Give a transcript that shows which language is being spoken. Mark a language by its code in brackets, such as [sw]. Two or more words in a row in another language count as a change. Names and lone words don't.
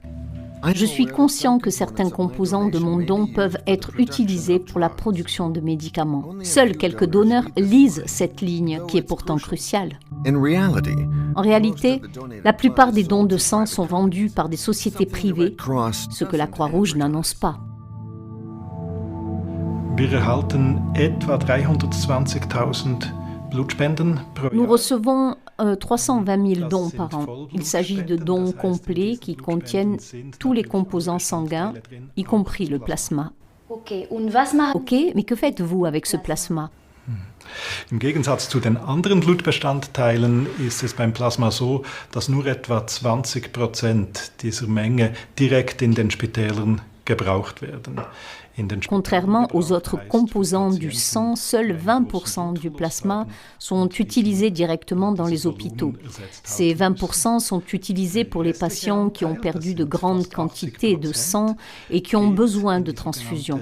[fr] Je suis conscient que certains composants de mon don peuvent être utilisés pour la production de médicaments. Seuls quelques donneurs lisent cette ligne qui est pourtant cruciale. En réalité, la plupart des dons de sang sont vendus par des sociétés privées, ce que la Croix-Rouge n'annonce pas. [de] Wir erhalten etwa 320.000 Blutspenden pro [fr] Nous [de] Jahr. [fr] recevons 320 000 dons par an. Il s'agit de dons complets qui contiennent tous les composants sanguins, y compris le plasma. Ok, mais que faites-vous avec ce plasma? [de] Im Gegensatz zu den anderen Blutbestandteilen ist es beim Plasma so, dass nur etwa 20% dieser Menge direkt in den Spitälern gebraucht werden. [fr] Contrairement aux autres composants du sang, seuls 20% du plasma sont utilisés directement dans les hôpitaux. Ces 20% sont utilisés pour les patients qui ont perdu de grandes quantités de sang et qui ont besoin de transfusion.